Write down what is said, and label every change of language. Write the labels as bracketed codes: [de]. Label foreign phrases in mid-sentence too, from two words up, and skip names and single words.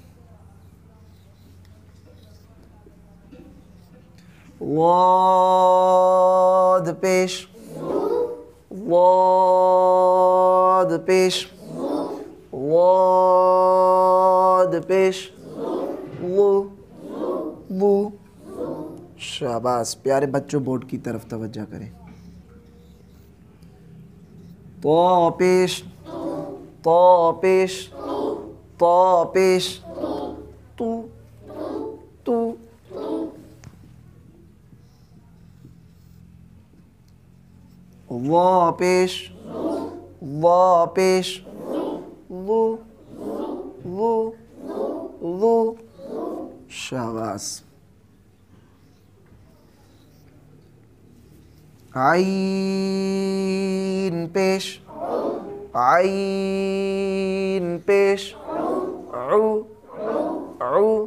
[ur] واد پیش، واد پیش، واد پیش، وو، وو، شاباش پیارے بچوں، بورڈ کی طرف توجہ کریں۔ تو پیش، تو پیش، تو پیش، تو، تو، وا پیش، وا پیش، وو، وو، وو، شاباش۔ عین پیش، عین پیش، عو، عو،